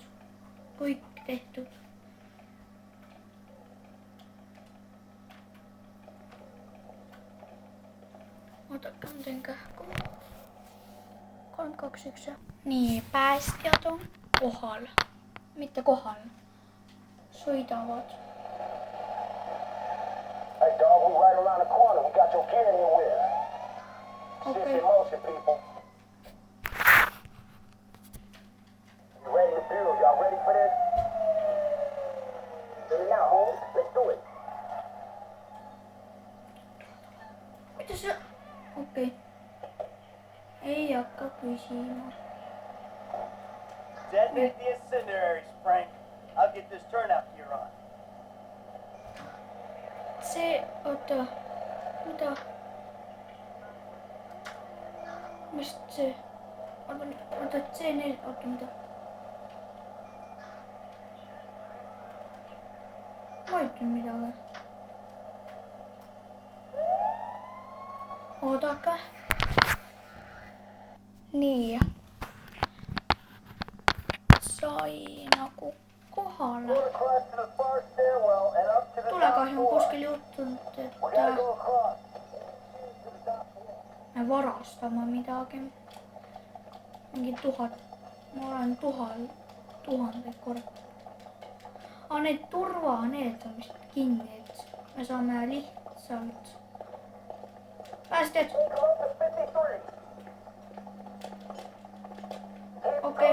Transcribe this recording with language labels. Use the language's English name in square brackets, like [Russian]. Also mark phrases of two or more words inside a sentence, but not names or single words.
[Estonian] Kõik tehtud. Oodake, ma teen kähku. 3, 2, 1 ja. Nii, päästjad on kohal. Mitte kohal. Sõidavad. [English] Hey dog, we right around the corner. We got your gear in here with us. Shift Okay. in motion, people. You ready to build? Y'all ready for this? Ready now, homes. Let's do it. [Finnish] Mitä se? [Estonian] Okei. Ei hakka küsima. [English] Detonate the incendiaries, Frank. I'll get this turnout gear on. [Estonian] See, oota. Mida? Mis see? Oota, C4, oota, mida? Ma ei tea midagi. Oodake. Nii. Sai nagu kohale. [English] Across to the far stairwell and up to the [Estonian] Tulekahju on kuskil juhtunud, et [English] go across. [Estonian] me varastame midagi. Mingi 1000. Ma olen 1000 korda. Need need on vist kinni, et me saame lihtsalt. Päästjad. Okei.